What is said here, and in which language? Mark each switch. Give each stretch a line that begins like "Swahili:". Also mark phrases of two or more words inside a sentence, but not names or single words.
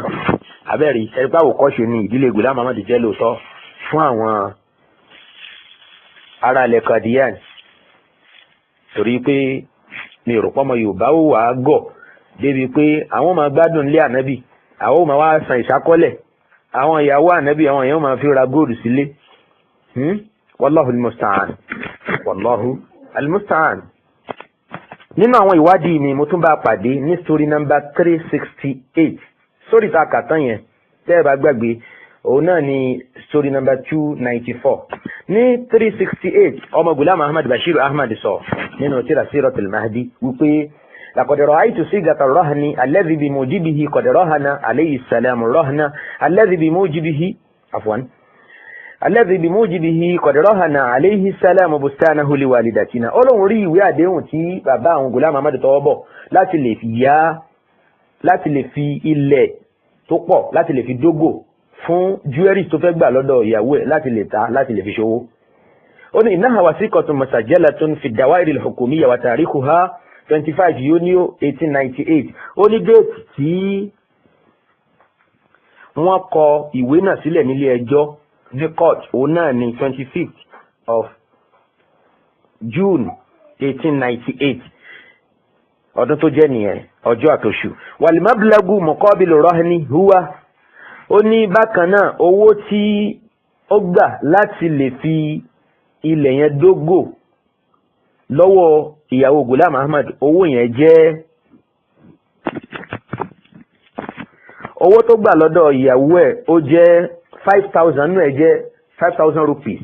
Yoruba: abẹ́rẹ́ ẹ̀rípa àwòkọ́ṣe ni ìdílé Ghulam Ahmad jẹ́ lóòótọ́ fún àwọn ará ilẹ̀ Qadiyan torí pé mi ò rò pọ́mọ Yorùbá ó wà á gọ̀ débi pé àwọn máa gbádùn ilé ànábì àwọn máa wá san ìṣákọ́lẹ̀ àwọn ìyàwó ànábì àwọn èèyàn máa fi ra góòlù sílé.
Arabic: والله المستعان والله المستعان.
Yoruba: nínú àwọn ìwádìí mi mo tún bá pàdé ní
English: story number
Yoruba: 368 sórí ta kàtán yẹn tẹ́ ẹ bá gbàgbé òun náà ni
English: story number
Yoruba: 294 ní 368 ọmọ Ghulam Ahmad Bashir Ahmad sọ nínú tírà Siratul Mahdi wípé
Arabic: لقد رأيت صيغة الرهن الذي بموجبه قد رهن عليه السلام الرهن الذي بموجبه قد رهن عليه السلام بستانه لوالدتنا
Yoruba: Ọlọ́run rí ìwé àdéhùn tí bàbá àwọn Ghulam Ahmad tọwọ́ bọ̀ láti lè fi ilẹ̀ tó pọ̀ láti lè fi dógò fún jewelry tó fẹ́ gbà lọ́dọ̀ ìyàwó ẹ̀ láti lè ta láti lè fi ṣòwò. Ó ní
Arabic: إنها وثيقة مسجلة في الدوائر الحكومية وتاريخها 25 يونيو 1898.
Yoruba: Ó ní déètì tí wọ́n kọ ìwé náà sílẹ̀ nílé ẹjọ́ ní court òun náà ní
English: 25th of June
Yoruba: 1898 ọdún tó jẹ́ nìyẹn ọjọ́ àtòṣù.
Arabic: والمبلغ مقابل الرهن هو,
Yoruba: ó ní bákan náà owó tí ó gbà láti lè fi ilẹ̀ yẹn dógò lọ́wọ́ ìyàwó Ghulam Ahmad, owó yẹn jẹ́ owó tó gbà lọ́dọ̀ ìyàwó ẹ̀ ó jẹ́ 5,000 nínú ẹ̀ jẹ́ 5,000 rupees.